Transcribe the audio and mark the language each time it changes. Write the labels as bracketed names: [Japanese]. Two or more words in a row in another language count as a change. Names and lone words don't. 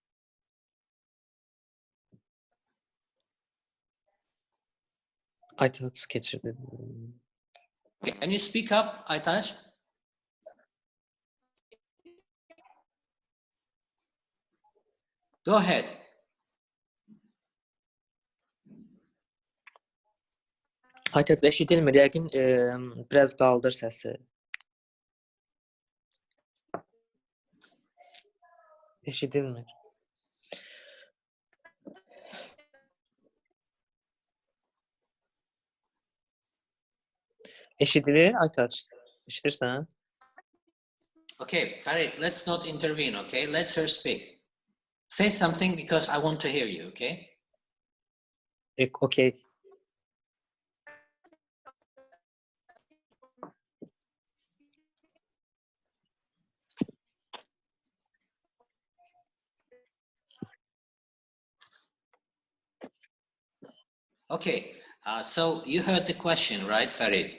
[Azerbaijani] Aytaç geçirdi. [English] Can you speak up, Aytaç? Go ahead. [Azerbaijani] Aytaç eşidilmir. Yəqin biraz qaldır səsi. Eşidilmir. Eşidilir Aytaç. Eşidirsən? [English] Okay, Farid, let's not intervene, okay? Let's her speak. Say something because I want to hear you, okay? Okay. Okay, so you heard the question, right, Farid?